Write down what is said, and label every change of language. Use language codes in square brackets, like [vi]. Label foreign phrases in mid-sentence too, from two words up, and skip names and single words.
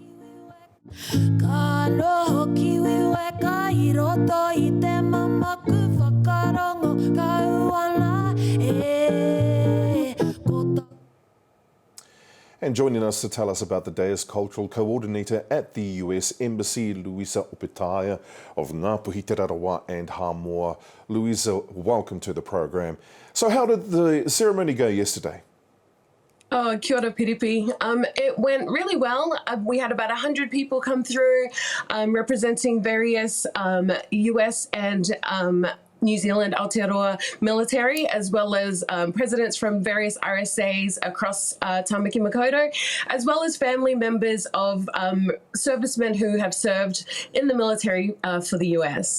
[en] And joining us to tell us about the day is Cultural Coordinator at the US Embassy, Louisa Opetaia of Ngāpuhi Te Rarawa and Hamoa. Louisa, welcome to the program. So how did the ceremony go yesterday? [mi] Oh, kia ora, Piripi. [en] It went really well. We had about 100 people come through representing various US and New Zealand Aotearoa military, as well as presidents from various RSAs across Tamaki Makaurau, as well as family members of servicemen who have served in the military for the US.